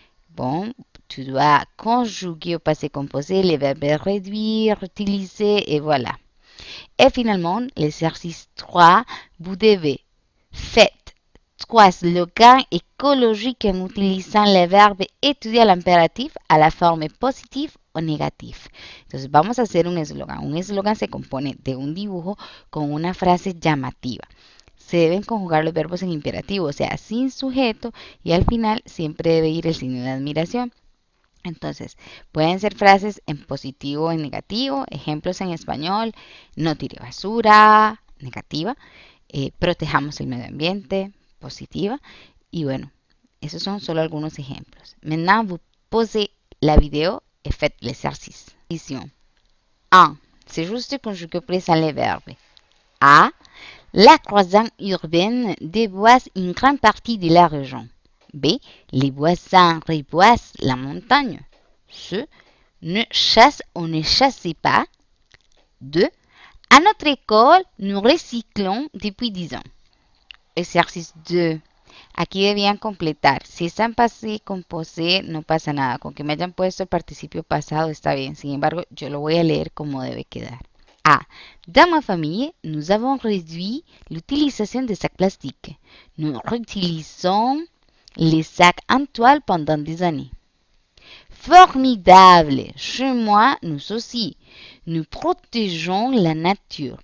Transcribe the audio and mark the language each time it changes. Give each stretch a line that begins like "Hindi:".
French: Bon, tu dois conjuguer au passé composé les verbes réduire, utiliser et voilà. Et finalement, l'exercice 3, vous devez faire 3 slogans écologiques en utilisant les verbes étudier l'impératif à la forme positive o negatif.
Spanish: Entonces vamos a hacer un eslogan. Un eslogan se compone de un dibujo con una frase llamativa. Se deben conjugar los verbos en imperativo, o sea, sin sujeto, y al final siempre debe ir el signo de admiración. Entonces, pueden ser frases en positivo o en negativo. Ejemplos en español: no tire basura, negativa. Protejamos el medio ambiente, positiva. Y bueno, esos son solo algunos ejemplos.
French: Maintenant, vous posez la vidéo et faites l'exercice. 1. C'est juste conjuguer présent les verbes. A. La croissance urbaine déboise une grande partie de la région. B. Les voisins reboisent la montagne. C. Ne chasse ou ne chassez pas. 2. À notre école, nous recyclons depuis 10 ans.
Spanish: Exercice 2. Aquí debían completar. Si están pasé composé, no pasa nada. Con que me hayan puesto el participio pasado está bien. Sin embargo, yo lo voy a leer como debe quedar.
French: A. Dans ma famille, nous avons réduit l'utilisation des sacs plastiques. Nous réutilisons les sacs en toile pendant des années. Formidable! Chez moi, nous aussi. Nous protégeons la nature.